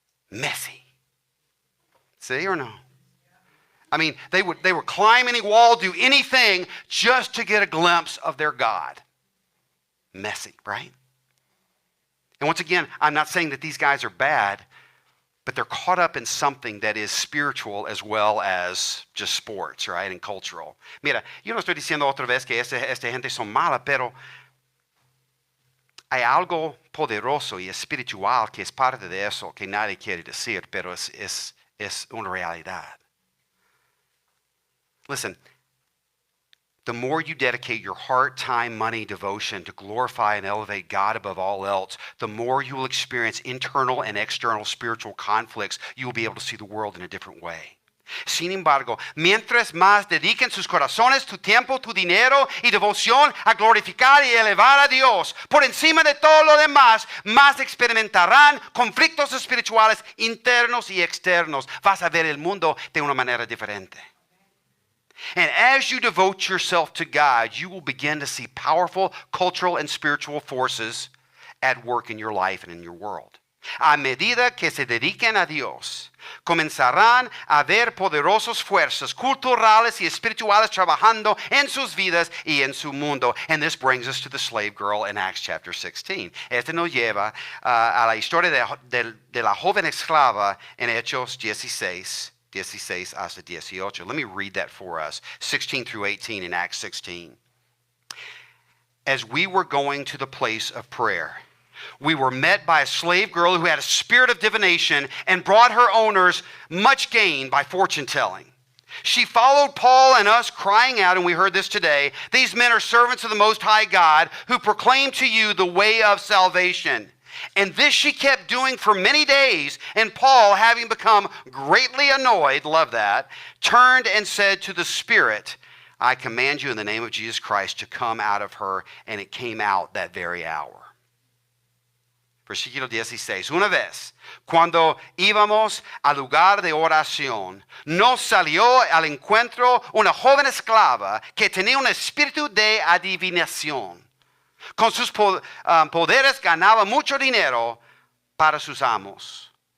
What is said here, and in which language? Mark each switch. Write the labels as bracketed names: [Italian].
[Spanish] Messi. ¿Sí or no? [English] I mean, they would climb any wall, do anything just to get a glimpse of their God. Messy, right? And once again, I'm not saying that these guys are bad, but they're caught up in something that is spiritual as well as just sports, right? And cultural. [Spanish] Mira, yo no estoy diciendo otra vez que esta gente son mala, pero hay algo poderoso y espiritual que es parte de eso que nadie quiere decir, pero es una realidad. [English] Listen, the more you dedicate your heart, time, money, devotion to glorify and elevate God above all else, the more you will experience internal and external spiritual conflicts. You will be able to see the world in a different way. [Spanish] Sin embargo, mientras más dediquen sus corazones, tu tiempo, tu dinero y devoción a glorificar y elevar a Dios por encima de todo lo demás, más experimentarán conflictos espirituales internos y externos. Vas a ver el mundo de una manera diferente. [English] And as you devote yourself to God, you will begin to see powerful cultural and spiritual forces at work in your life and in your world. [Spanish] A medida que se dediquen a Dios, comenzarán a ver poderosas fuerzas culturales y espirituales trabajando en sus vidas y en su mundo. [English] And this brings us to the slave girl in Acts chapter 16. [Spanish] Este nos lleva a la historia de la joven esclava en Hechos 16 hasta 18. [English] Let me read that for us. 16 through 18 in Acts 16. As we were going to the place of prayer, we were met by a slave girl who had a spirit of divination and brought her owners much gain by fortune telling. She followed Paul and us, crying out, and we heard this today, "These men are servants of the Most High God, who proclaim to you the way of salvation." And this she kept doing for many days. And Paul, having become greatly annoyed, love that, turned and said to the spirit, "I command you in the name of Jesus Christ to come out of her." And it came out that very hour. [Spanish] Versículo 16. Una vez, cuando íbamos al lugar de oración, nos salió al encuentro una joven esclava que tenía un espíritu de adivinación. Con sus poderes ganaba mucho dinero para sus amos.